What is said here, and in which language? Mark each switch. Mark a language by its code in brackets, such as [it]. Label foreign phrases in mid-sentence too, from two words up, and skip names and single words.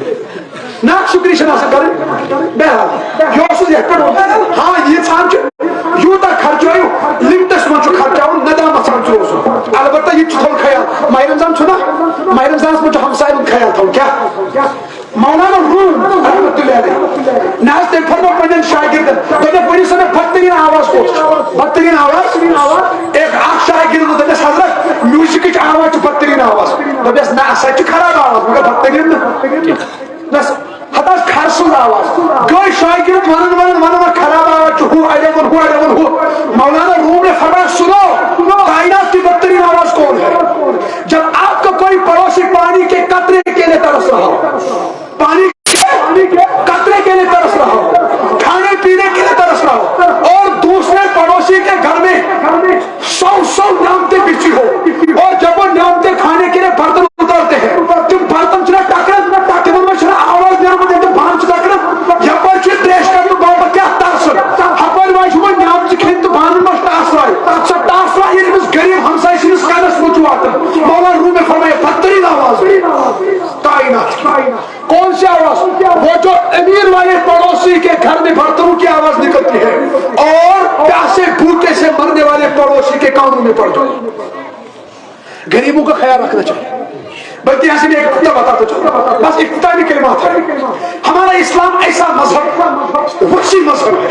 [ks] ناشُکری چھنہٕ آسان کرٕنۍ بہرحال یہِ اوسُس یتھ پٮ۪ٹھ ہاں ییٖژہن چھُ یوٗتاہ خرچٲیِو لِمٹس منٛز چھُ خرچاوُن ندامت سان چھُ روزُن البتہ یہِ تہِ چھُ تھاوُن خیال ماہِ رمضان چھُنہ ماہِ رمضانس منٛز چھُ ہمساین ہُنٛد خیال تھاوُن کیٛاہ مولانا روم رحمتُللہ علیہ نہ حظ تٔمۍ فرموو پننٮ۪ن شاگردن دوٚپُکھ ؤنِو سا مےٚ بدتریٖن آواز کۄس چھُ بدتریٖن آواز اکھ شاگرد دوٚپٮ۪س حضرت میوٗزکٕچ آواز چھِ بدتریٖن آواز دوٚپٮ۪س نہ سۄ تہِ چھِ خراب آواز مگر بدتریٖن نہٕ ہتہٕ حظ کھر سٕنٛز آواز گٔے شاگرد ونان خراب آواز چھُ ہُہ اڑٮ۪ن ووٚن ہُہ [ur] مولانا روم نے فرمایا سنو کائنات کی بدترین آواز کون ہے جب آپ کو کوئی پڑوسی پانی کے قطرے کے لیے ترس رہا ہو پانی کے قطرے کے لیے ترس رہا ہو کھانے پینے کے لیے ترس رہا ہو اور دوسرے پڑوسی کے گھر میں 100 نعمتیں بچی ہو اور جب وہ نعمتیں کھانے کے لیے برتن اتارتے ہیں [ks] تم برتن چھنا ٹکران تمن میں چھنا آواز نیران تم بان چھ ٹکران یپر چھ تریش کرنہٕ باپتھ کیاہ ترسن ہپٲرۍ وۄنۍ چھُ وۄنۍ نعمتہٕ کھٮ۪نۍ تہٕ بانن منٛز ٹاسراے سۄ ٹاسراے ییٚلہِ أمِس غریٖب ہمساے سٕنٛدِس کَنس منٛز چھُ واتان [ur] مولانا روم نے فرمایا [ks] بدتریٖن آواز [ur] کائنات کون سی آواز وہ جو امیر والے پڑوسی کے گھر میں برتنوں کی آواز نکلتی ہے اور پیاسے بھوکے سے مرنے والے پڑوسی کے کانوں میں پڑ جائے غریبوں کا خیال رکھنا چاہیے بلکہ یہاں سے میں ایک نقطہ بتاتا چلوں بس اختتامی کلمات ہے ہمارا اسلام ایسا مذہب وسیع مذہب ہے